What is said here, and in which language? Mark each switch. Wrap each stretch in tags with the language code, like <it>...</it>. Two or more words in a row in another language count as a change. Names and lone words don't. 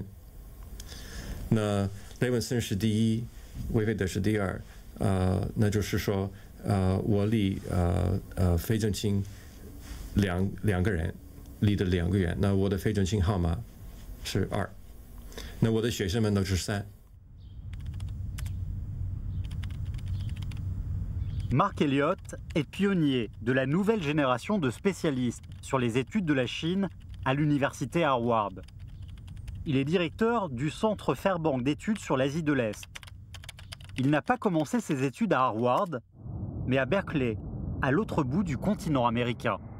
<zh>那雷文森是第一，韦菲德是第二，那就是说，我离费正清两个人，离的2个远。那我的费正清号码是2，那我的学生们都是3。</zh> <fr>Mark Elliott est pionnier de la nouvelle génération de spécialistes sur les études de la Chine à l'université Harvard. Il est directeur du Centre Fairbank d'études sur l'Asie de l'Est. Il n'a pas commencé ses études à Harvard, mais à Berkeley, à l'autre bout du continent américain.</fr>